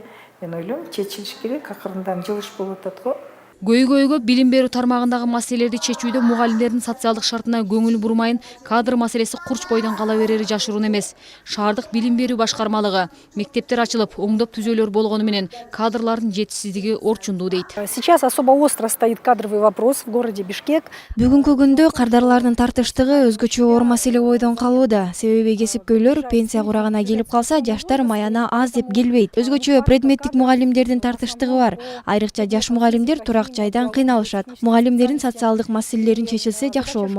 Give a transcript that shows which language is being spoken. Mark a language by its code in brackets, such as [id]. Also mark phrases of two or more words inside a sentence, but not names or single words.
[ky] Мен ойлойм, чечилиш керек, акырындан жылыш болуп атат го. Көйгөйгө билим берүү тармагындагы маселелерди чечүүдө мугалимдердин социалдык шартына көңүл бурмайын, кадр маселеси курч бойдон кала берери жашыруун эмес. Шаардык билим берүү башкармалыгы мектептер ачылып, оңдоп түзөөлөр болгону менен кадрлардын жетишсиздиги орчундуу дейт. [ru] Сейчас особо остро стоит кадровый вопрос в городе Бишкек. [ky] Бүгүнкү күндө кардарлардын тартыштыгы өзгөчө оор маселе бойдон калууда. Себеби кесипкөйлөр пенсия курагына келип калса, жаштар маяна аз деп келбейт. Өзгөчө предметтик мугалимдердин тартыштыгы бар. Айрыкча жаш мугалимдер турак жайдан кыйналышат. Мугалимдердин социалдык маселелерин чечилсе жакшы болмок.